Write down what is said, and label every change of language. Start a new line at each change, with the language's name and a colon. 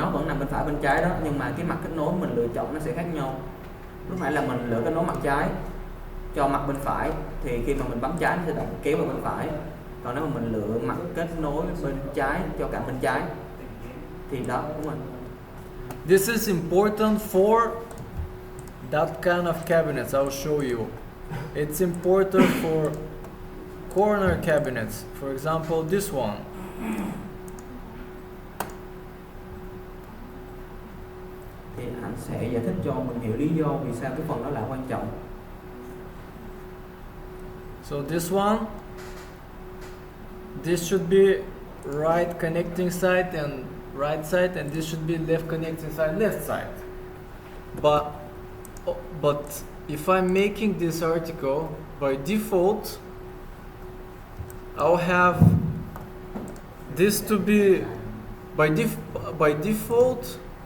Vietnamese: nó vẫn nằm bên phải bên trái đó, nhưng mà cái mặt kết nối mình lựa chọn nó sẽ khác nhau. Lúc nãy là mình lựa kết nối mặt trái cho mặt bên phải thì khi mà mình bấm trái nó sẽ động kéo vào bên phải, còn nếu mà mình lựa mặt kết nối bên trái cho cả bên trái thì đó, đúng rồi.
English: This is important for that kind of cabinets. I'll show you. It's important for corner cabinets. For example, this one.
Vietnamese: Thì anh sẽ giải thích cho mình hiểu lý do vì sao cái phần đó là quan trọng.
English: So this one, this should be right connecting side and right side, and this should be left connecting side, left side. But if I'm making this article, by default, I'll have this to be by default.